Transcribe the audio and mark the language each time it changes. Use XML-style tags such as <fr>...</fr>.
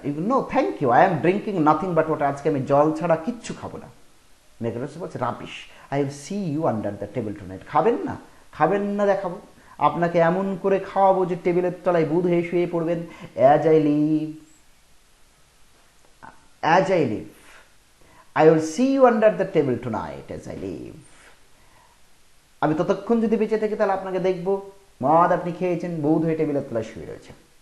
<en>No thank you, I am drinking nothing but water.</en> <bn>আজকে আমি জল ছাড়া কিচ্ছু খাবো না।</bn> <en>Megadorus বলছে, rubbish, I will see you under the table tonight.</en> <bn>খাবেন না? খাবেন না দেখাবো, আপনাকে এমন করে খাওয়াবো যে টেবিলের তলায় বুধ হয়ে শুয়ে পড়বেন।</bn> <en>As I live, as I live, I will see you under the table tonight as I live.</en> <bn>আমি ততক্ষণ যদি বেঁচে থাকি তাহলে আপনাকে দেখবো, মদ আপনি খেয়েছেন, বৌদ্ধ হয়ে টেবিলের তলায় শুয়ে রয়েছে।</bn>